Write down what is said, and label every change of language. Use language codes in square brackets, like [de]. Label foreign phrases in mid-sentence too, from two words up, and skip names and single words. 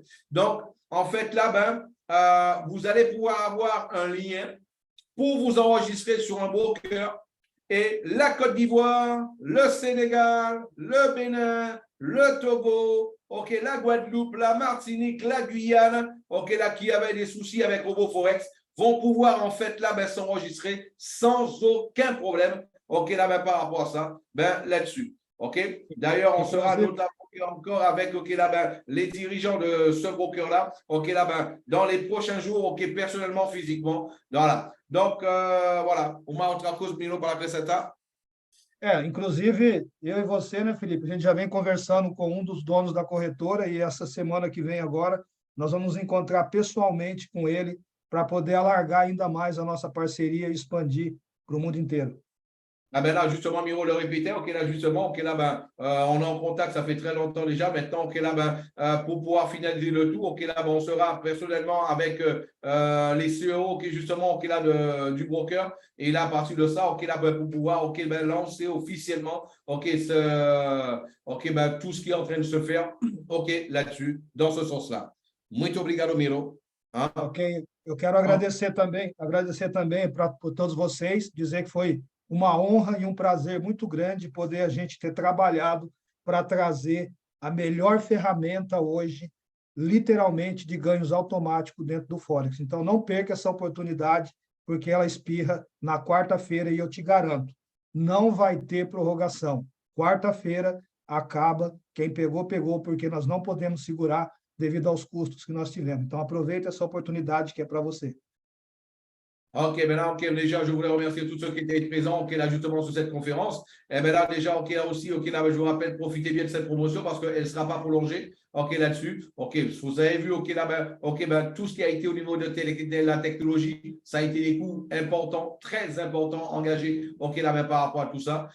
[fr] Donc, en fait, là, ben, vous allez pouvoir avoir un lien pour vous enregistrer sur un broker et la Côte d'Ivoire, le Sénégal, le Bénin, le Togo, ok, la Guadeloupe, la Martinique, la Guyane, ok, là qui avaient des soucis avec RoboForex, vont pouvoir en fait là ben, s'enregistrer sans aucun problème, ok, là ben, par rapport à ça, ben là-dessus, ok. D'ailleurs, on sera notamment encore avec ok, là, ben, les dirigeants de ce broker-là, ok, là, ben, dans les prochains jours, ok, personnellement, physiquement, voilà. Donc, voilà, [pt] uma outra coisa, Miro, para acrescentar? Inclusive, eu e você, né, Felipe, a gente já vem conversando com um dos donos da corretora e essa semana que vem agora, nós vamos nos encontrar pessoalmente com ele para poder alargar ainda mais a nossa parceria e expandir para o mundo inteiro. [fr] Ah ben là, justement, Miro le répétait, ok, là, justement, ok, là, ben, on est en contact, ça fait très longtemps déjà. Maintenant, ok, là, ben, pour pouvoir finaliser le tout, ok, là, ben, on sera personnellement avec les CEO, ok, justement, ok, là, du broker. Et là, à partir de ça, ok, là, ben, pour pouvoir, ok, ben, lancer officiellement, ok, ok, ben, tout ce qui est en train de se faire, ok, là-dessus, dans ce sens-là. [pt] Muito obrigado, Miro. Hein? Ok, eu quero agradecer também para todos vocês, dizer que foi uma honra e um prazer muito grande poder a gente ter trabalhado para trazer a melhor ferramenta hoje, literalmente, de ganhos automáticos dentro do Forex. Então, não perca essa oportunidade, porque ela espirra na quarta-feira e eu te garanto, não vai ter prorrogação. Quarta-feira acaba, quem pegou, pegou, porque nós não podemos segurar devido aos custos que nós tivemos. Então, aproveite essa oportunidade que é para você. [fr] Ok, ben là, ok, déjà, je voulais remercier tous ceux qui étaient présents, ok, là, justement, sur cette conférence. Et ben là, déjà, ok, là aussi, ok, là, je vous rappelle, profitez bien de cette promotion parce qu'elle ne sera pas prolongée, ok, là-dessus. Ok, vous avez vu, ok, là, ben, ok, ben, tout ce qui a été au niveau de la technologie, ça a été des coûts importants, très importants, engagés, ok, là, ben, par rapport à tout ça.